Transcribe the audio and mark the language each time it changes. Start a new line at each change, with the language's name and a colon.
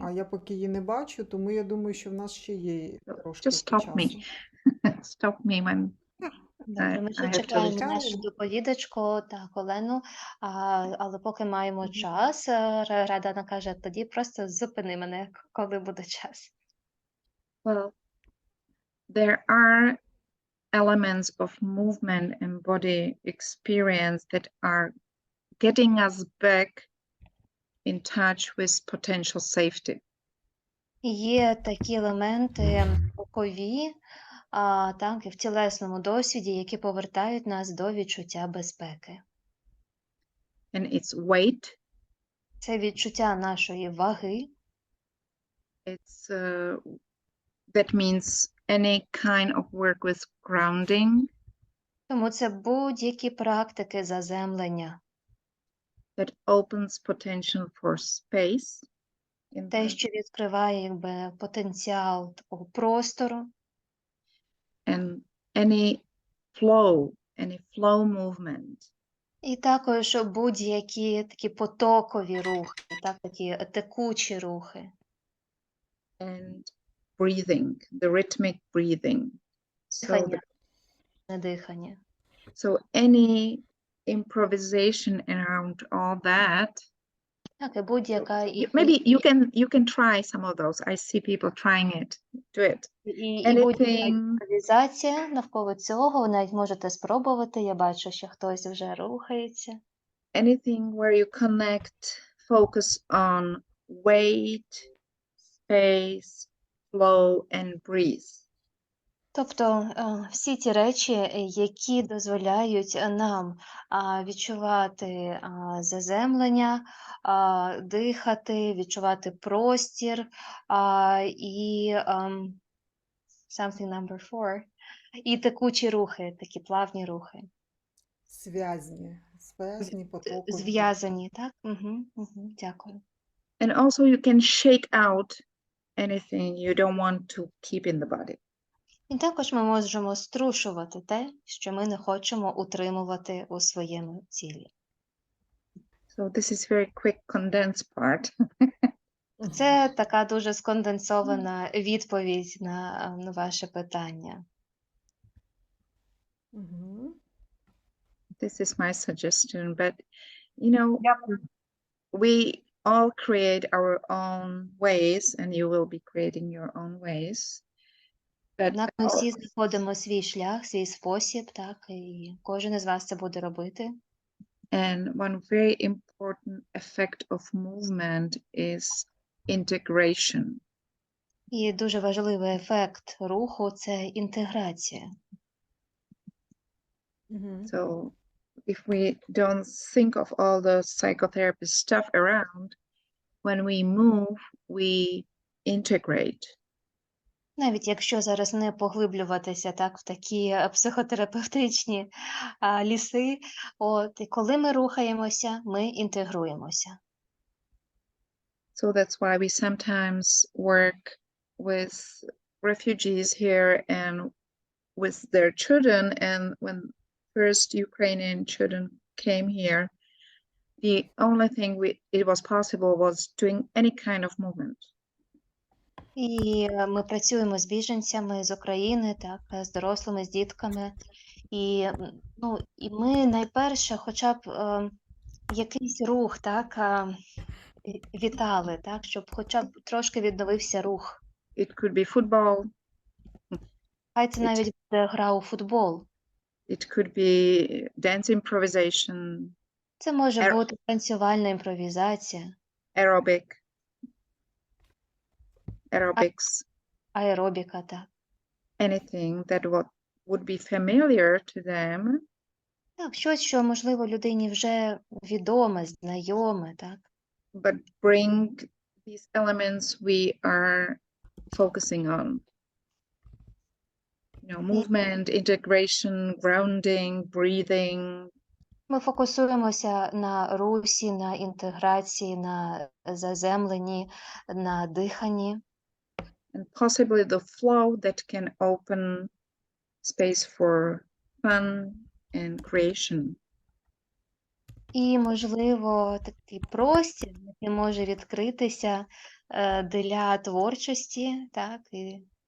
Ukrainian: А я поки її не бачу, тому я думаю, що в нас ще є трошки
English: Just stop
Ukrainian: часу.
English: me. Stop me when
Ukrainian: Добре, ми ще
English: I have to
Ukrainian: чекаємо
English: leave.
Ukrainian: нашу доповідачку та Олену, але поки маємо час, Радана каже, тоді просто зупини мене, коли буде час.
English: Well, there are elements of movement and body experience that are getting us back in touch with potential safety.
Ukrainian: Є такі елементи рухові, так, і в тілесному досвіді, які повертають нас до відчуття безпеки.
English: And it's weight.
Ukrainian: Це відчуття нашої ваги.
English: It's that means any kind of work with grounding.
Ukrainian: Тому це будь-які практики заземлення.
English: That opens potential for space.
Ukrainian: Те, що відкриває потенціал такого простору.
English: And any flow movement.
Ukrainian: І також будь-які такі потокові рухи, так, такі текучі рухи.
English: And breathing, the rhythmic breathing.
Ukrainian: Дихання.
English: So any improvisation around all that.
Ukrainian: Так, і будь-яка
English: Maybe you can try some of those. I see people trying it. Do it.
Ukrainian: І будь-яка імпровізація навколо цього, навіть можете спробувати. Я бачу, що хтось вже рухається.
English: Anything where you connect, focus on weight, space, flow and breathe.
Ukrainian: Тобто всі ті речі, які дозволяють нам відчувати заземлення, дихати, відчувати простір і
English: something number 4,
Ukrainian: і текучі рухи, такі плавні рухи. Зв'язні потоки. Зв'язані, так? Дякую.
English: And also you can shake out anything you don't want to keep in the body.
Ukrainian: І також ми можемо струшувати те, що ми не хочемо утримувати у своєму тілі.
English: So this is very quick condensed part.
Ukrainian: Це така дуже сконденсована відповідь на ваше питання.
English: This is my suggestion, but you know,
Ukrainian: Дякую.
English: we all create our own ways, and you will be creating your own ways. But
Ukrainian: Однак ми всі знаходимо свій шлях, свій спосіб, так, і кожен із вас це буде робити.
English: and one very important effect of movement is integration.
Ukrainian: І дуже важливий ефект руху – це інтеграція.
English: So if we don't think of all the psychotherapy stuff around, when we move, we integrate.
Ukrainian: Навіть якщо зараз не поглиблюватися так в такі психотерапевтичні ліси, і коли ми рухаємося, ми інтегруємося.
English: So that's why we sometimes work with refugees here and with their children. And when first Ukrainian children came here, the only thing it was possible was doing any kind of movement.
Ukrainian: І ми працюємо з біженцями з України, так, з дорослими, з дітками. І ми найперше хоча б якийсь рух, так, вітали, так, щоб хоча б трошки відновився рух.
English: It could be football.
Ukrainian: Хай це навіть буде гра у футбол.
English: It could be dance improvisation.
Ukrainian: Це може бути танцювальна імпровізація.
English: Aerobics.
Ukrainian: Аеробіка, так.
English: Anything that would be familiar to them.
Ukrainian: Так, щось, що, можливо, людині вже відоме, знайоме, так.
English: But bring these elements we are focusing on. You know, movement, integration, grounding, breathing.
Ukrainian: Ми фокусуємося на русі, на інтеграції, на заземленні, на диханні.
English: And possibly the flow that can open space for fun and creation.
Ukrainian: І, можливо, такий простір, який може відкритися для творчості, так, і